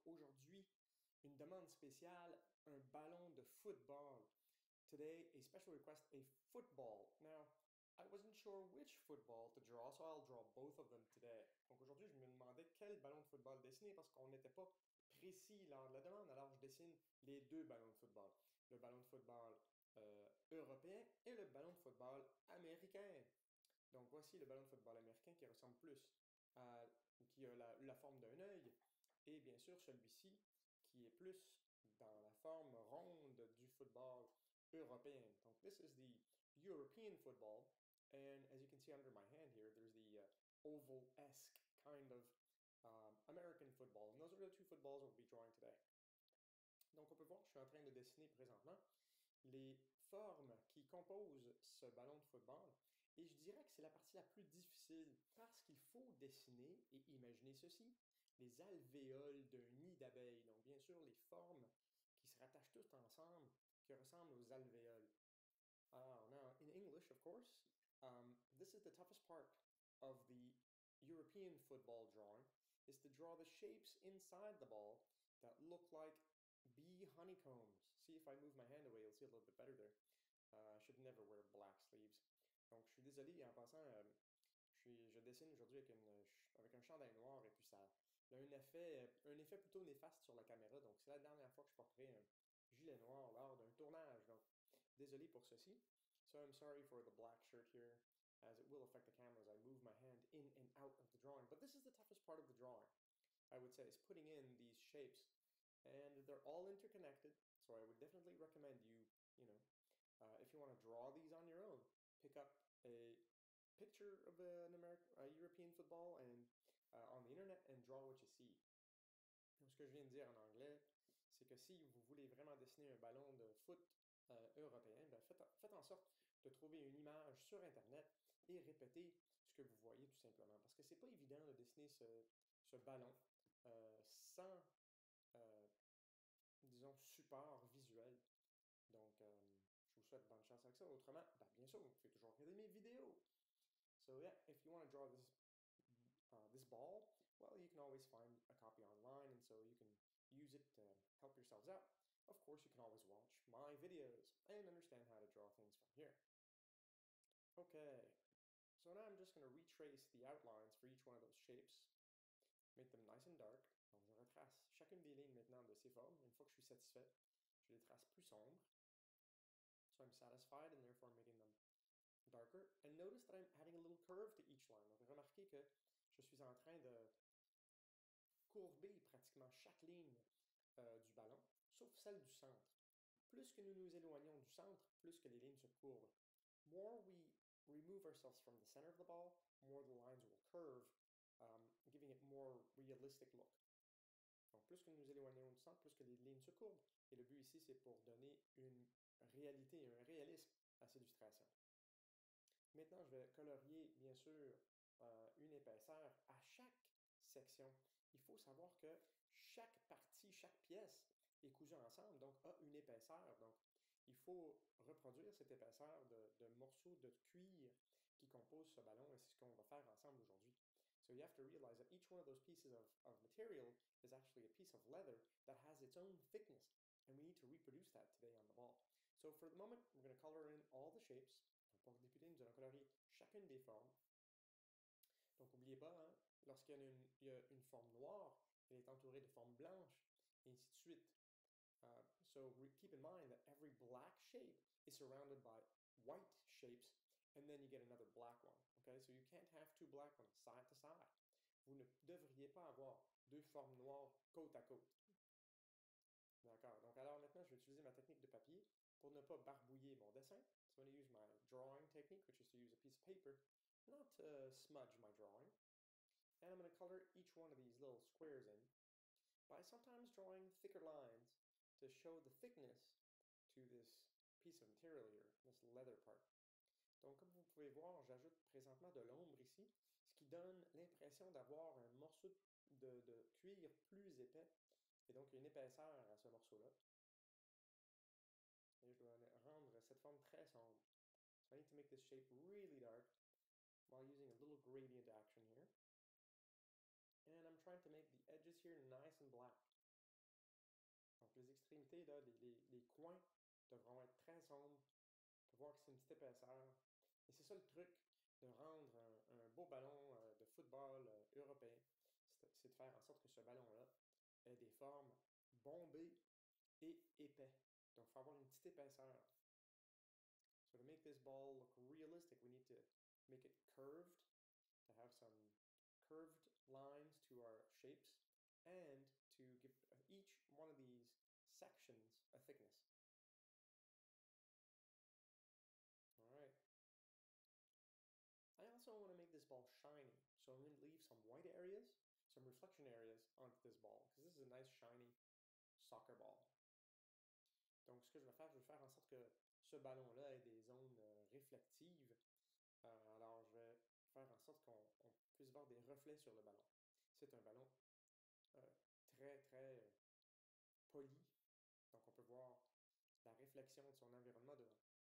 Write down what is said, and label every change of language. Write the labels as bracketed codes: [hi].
[fr] Aujourd'hui, une demande spéciale, un ballon de football. [en] Today, a special request, a football. Now, I wasn't sure which football to draw, so I'll draw both of them today. [fr] Donc aujourd'hui, je me demandais quel ballon de football dessiner parce qu'on n'était pas précis lors de la demande, alors je dessine les deux ballons de football. Le ballon de football européen et le ballon de football américain. Donc voici le ballon de football américain qui ressemble plus à, qui a la forme d'un œil, et bien sûr celui-ci qui est plus dans la forme ronde du football européen. [en] Donc this is the European football, and as you can see under my hand here, there's the oval-esque kind of American football, and those are the two footballs we'll be drawing today. [fr] Donc on peut voir que je suis en train de dessiner présentement les formes qui composent ce ballon de football. Et je dirais que c'est la partie la plus difficile parce qu'il faut dessiner et imaginer ceci, les alvéoles d'un nid d'abeilles. Donc bien sûr les formes qui se rattachent toutes ensemble, qui ressemblent aux alvéoles. [en] Now in English, of course, this is the toughest part of the European football drawing, is to draw the shapes inside the ball that look like bee honeycombs. See, if I move my hand away, you'll see a little bit better there. I should never wear black sleeves. [fr] Donc, je suis désolé, en passant, je dessine aujourd'hui avec un chandail noir et puis ça a un effet plutôt néfaste sur la caméra. Donc, c'est la dernière fois que je porterai un gilet noir lors d'un tournage. Donc, désolé pour ceci. [en] So, I'm sorry for the black shirt here, as it will affect the camera as I move my hand in and out of the drawing. But this is the toughest part of the drawing, I would say, is putting in these shapes. And they're all interconnected, so I would definitely recommend you, if you want to draw these on your own, pick up a picture of European football and on the internet and draw what you see. [fr] Donc, ce que je viens de dire en anglais, c'est que si vous voulez vraiment dessiner un ballon de foot européen, ben faites en sorte de trouver une image sur internet et répétez ce que vous voyez tout simplement. Parce que c'est pas évident de dessiner ce ballon sans disons, support visuel. Donc, je vous souhaite bonne chance avec ça. Autrement, ben, bien sûr, vous pouvez toujours regarder mes vidéos. [en] So yeah, if you want to draw this ball, well, you can always find a copy online, and so you can use it to help yourselves out. Of course, you can always watch my videos and understand how to draw things from here. Okay, so now I'm just going to retrace the outlines for each one of those shapes, make them nice and dark. [fr] Donc, je retrace chacune des lignes maintenant de ces formes. Une fois que je suis satisfait, je les trace plus sombres. [en] So I'm satisfied and therefore making them darker. And notice that I'm adding a little curve to each line. [fr] Donc, remarquez que je suis en train de courber pratiquement chaque ligne du ballon, sauf celle du centre. Plus que nous nous éloignons du centre, plus que les lignes se courbent. [en] More we remove ourselves from the center of the ball, more the lines will curve, giving it more realistic look. [fr] Donc, plus que nous nous éloignons du centre, plus que les lignes se courbent. Et le but ici, c'est pour donner une réalité, un réalisme à ces illustrations. Maintenant, je vais colorier, bien sûr, une épaisseur à chaque section. Il faut savoir que chaque partie, chaque pièce est cousue ensemble, donc a une épaisseur. Donc, il faut reproduire cette épaisseur de morceaux de cuir qui composent ce ballon, et c'est ce qu'on va faire ensemble aujourd'hui. [en] So you have to realize that each one of those pieces of material is actually a piece of leather that has its own thickness, and we need to reproduce that today on the ball. So for the moment, we're going to color in all the shapes. [fr] Donc pour débuter, nous allons colorier chacune des formes. Donc n'oubliez pas, hein, lorsqu'il y a une forme noire, elle est entourée de formes blanches, et ainsi de suite. [en] So keep in mind that every black shape is surrounded by white shapes, and then you get another black one. Okay, so you can't have two black ones side to side. [fr] Vous ne devriez pas avoir deux formes noires côte à côte. D'accord, donc alors maintenant je vais utiliser ma technique de papier pour ne pas barbouiller mon dessin. [en] So I'm going to use my drawing technique, which is to use a piece of paper, not to smudge my drawing. And I'm going to color each one of these little squares in by sometimes drawing thicker lines to show the thickness to this piece of material here, this leather part. [fr] Donc, comme vous pouvez voir, j'ajoute présentement de l'ombre ici, ce qui donne l'impression d'avoir un morceau de cuir plus épais, et donc une épaisseur à ce morceau-là. Et je dois rendre cette forme très sombre. [en] So I need to make this shape really dark while using a little gradient action here. And I'm trying to make the edges here nice and black. [fr] Donc les extrémités, là, les coins devront être très sombres. On peut voir que c'est une petite épaisseur. Et c'est ça le truc de rendre un beau ballon de football européen. C'est de faire en sorte que ce ballon-là ait des formes bombées et épais. Donc il faut avoir une petite épaisseur. [en] So to make this ball look realistic, we need to make it curved, to have some curved lines to our shapes, and to give each one of these sections a thickness. All right. I also want to make this ball shiny, so I'm going to leave some white areas, some reflection areas onto this ball, because this is a nice shiny soccer ball. [fr] Donc ce que je vais faire en sorte que ce ballon-là ait des zones réflectives. Alors je vais faire en sorte qu'on puisse voir des reflets sur le ballon. C'est un ballon très, très poli, donc on peut voir la réflexion de son environnement dedans.